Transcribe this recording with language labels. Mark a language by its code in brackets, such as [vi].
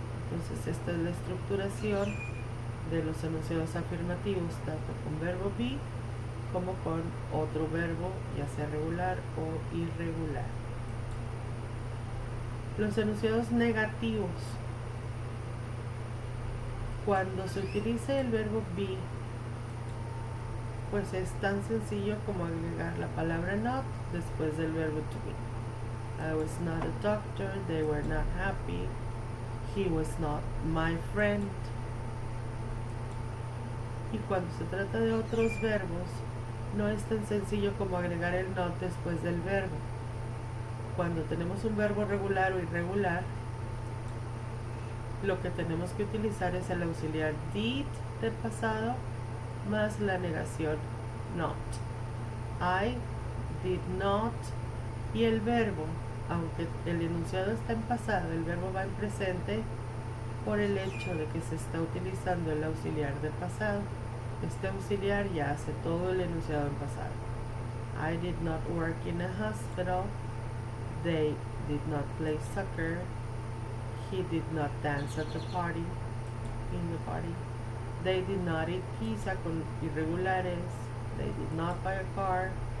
[es] Entonces esta es la estructuración de los enunciados afirmativos, tanto con verbo be como con otro verbo, ya sea regular o irregular. Los enunciados negativos Cuando se utilice el verbo be, pues es tan sencillo como agregar la palabra not después del verbo to be. [en] I was not a doctor, they were not happy, he was not my friend. [es] Y cuando se trata de otros verbos, no es tan sencillo como agregar el not después del verbo. Cuando tenemos un verbo regular o irregular, lo que tenemos que utilizar es el auxiliar did del pasado más la negación not. [en] I did not, [es] y el verbo, aunque el enunciado está en pasado, el verbo va en presente por el hecho de que se está utilizando el auxiliar de pasado. Este auxiliar ya hace todo el enunciado en pasado. [en] I did not work in a hospital. They did not play soccer. He did not dance at the party. In the party. They did not eat pizza [es] con irregulares. [en] They did not buy a car.